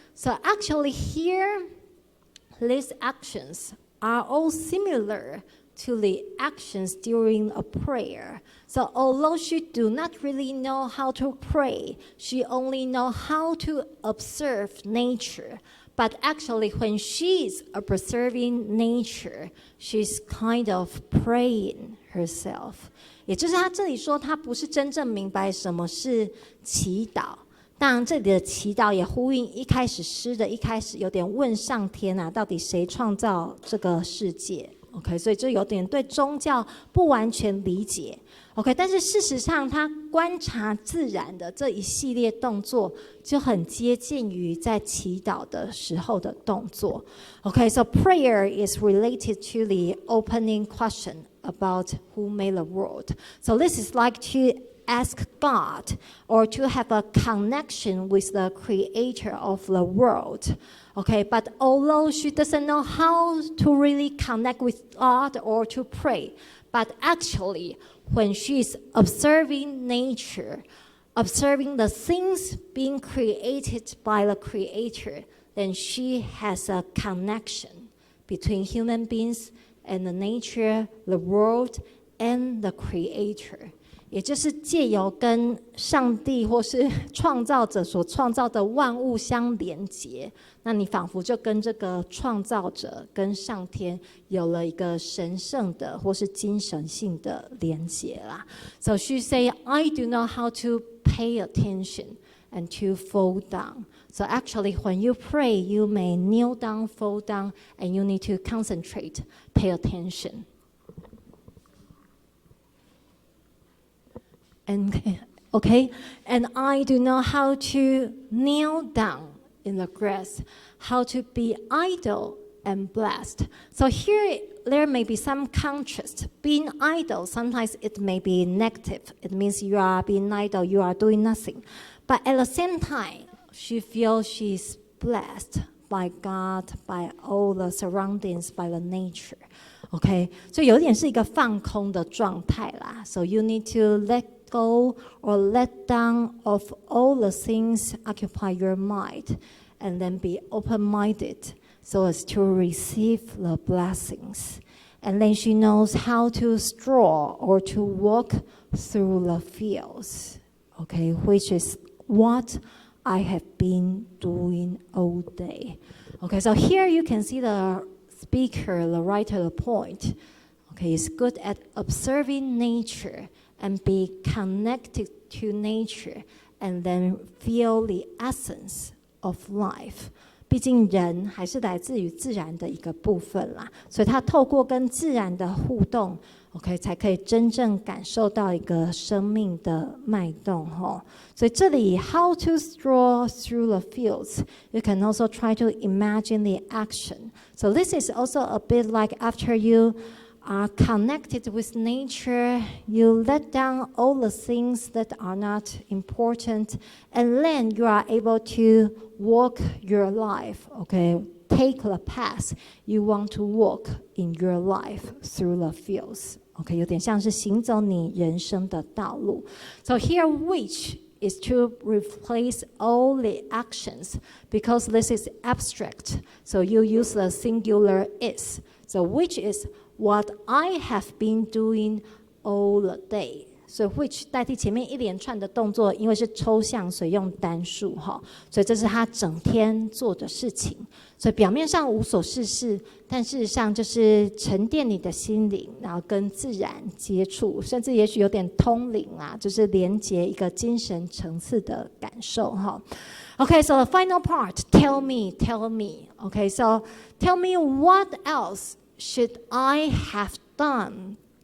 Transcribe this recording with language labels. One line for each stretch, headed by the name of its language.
English: So actually here, these actions are all similar to the actions during a prayer. So although she do not really know how to pray, she only know how to observe nature. But actually, when she's observing nature, she's kind of praying herself.
Chinese: 也就是他这里说，他不是真正明白什么是祈祷。当然，这里的祈祷也呼应一开始诗的一开始有点问上天啊，到底谁创造这个世界 ？OK， 所以就有点对宗教不完全理解。 OK， 但是事实上，他观察自然的这一系列动作，就很接近于在祈祷的时候的动作。
English: Okay, so prayer is related to the opening question about who made the world. So this is like to ask God or to have a connection with the creator of the world. Okay, but although she doesn't know how to really connect with God or to pray, but actually, when she's observing nature, observing the things being created by the creator, then she has a connection between human beings and the nature, the world, and the creator.
Chinese: 也就是借由跟上帝或是创造者所创造的万物相连结，那你仿佛就跟这个创造者跟上天有了一个神圣的或是精神性的连结啦。
English: So she say, I do know how to pay attention and to fall down. So actually, when you pray, you may kneel down, fall down, and you need to concentrate, pay attention. And okay, and I do know how to kneel down in the grass, how to be idle and blessed. So here there may be some contrast. Being idle, sometimes it may be negative. It means you are being idle, you are doing nothing. But at the same time, she feels she's blessed by God, by all the surroundings, by the nature.
Chinese: Okay, 所以有点是一个放空的状态啦。
English: So you need to let go or let down of all the things occupy your mind and then be open-minded so as to receive the blessings. And then she knows how to stroll or to walk through the fields, okay, which is what I have been doing all day. Okay, so here you can see the speaker, the writer, the point, okay, is good at observing nature and be connected to nature and then feel the essence of life.
Chinese: 毕竟人还是来自于自然的一个部分啦，所以他透过跟自然的互动 OK 才可以真正感受到一个生命的脉动吼。所以这里
English: how to stroll through the fields, you can also try to imagine the action. So this is also a bit like after you are connected with nature, you let down all the things that are not important, and then you are able to walk your life, okay? Take the path you want to walk in your life through the fields.
Chinese: Okay, 有点像是行走你人生的道路.
English: So here, which is to replace all the actions because this is abstract. So you use the singular is. So which is what I have been doing all the day.
Chinese: 所以 which 代替前面一连串的动作，因为是抽象，所以用单数哈。所以这是他整天做的事情。所以表面上无所事事，但事实上就是沉淀你的心灵，然后跟自然接触，甚至也许有点通灵啊，就是连接一个精神层次的感受哈。
English: Okay, so the final part, tell me. Okay, so tell me what else should I have done?